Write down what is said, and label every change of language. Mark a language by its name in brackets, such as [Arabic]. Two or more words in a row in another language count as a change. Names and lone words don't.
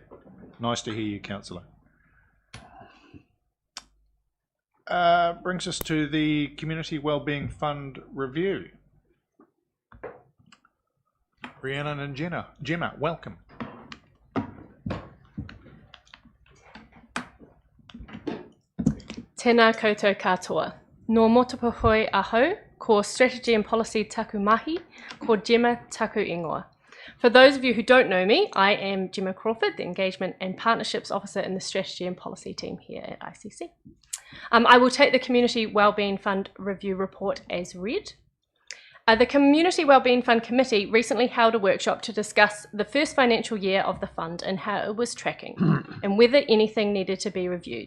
[English] Nice to hear you, Councillor. Brings us to the Community Wellbeing Fund review. Rhiannon and Gemma, welcome. [Māori] Tēnā koutou katoa. Nō motopahoi aho, ko Strategy and Policy taku mahi, ko Gemma taku ingoa. [English] For those of you who don't know me, I am Gemma Crawford, the Engagement and Partnerships Officer in the Strategy and Policy team here at ICC. I will take the Community Wellbeing Fund Review Report as read. The Community Wellbeing Fund Committee recently held a workshop to discuss the first financial year of the fund and how it was tracking and whether anything needed to be reviewed.